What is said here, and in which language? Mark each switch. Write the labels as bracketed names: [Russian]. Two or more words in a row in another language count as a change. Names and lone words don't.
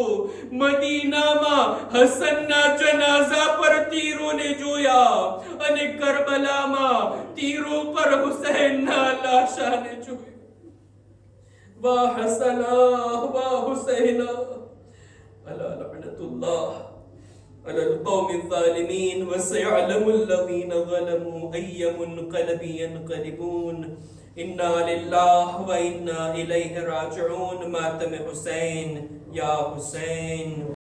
[Gujarati] મદીનામાં હસનના જનાઝા પર તીરોને જોયા અને કરબલામાં તીરો પર હુસૈનના લાશાને જોયું. [Urdu] واہ حسنا واہ حسینا [Arabic] ألا لعنة الله على القوم الظالمين وسيعلم الذين ظلموا أي منقلب ينقلبون إنا لله وإنا إليه راجعون. [Urdu] ماتم حسين يا حسين.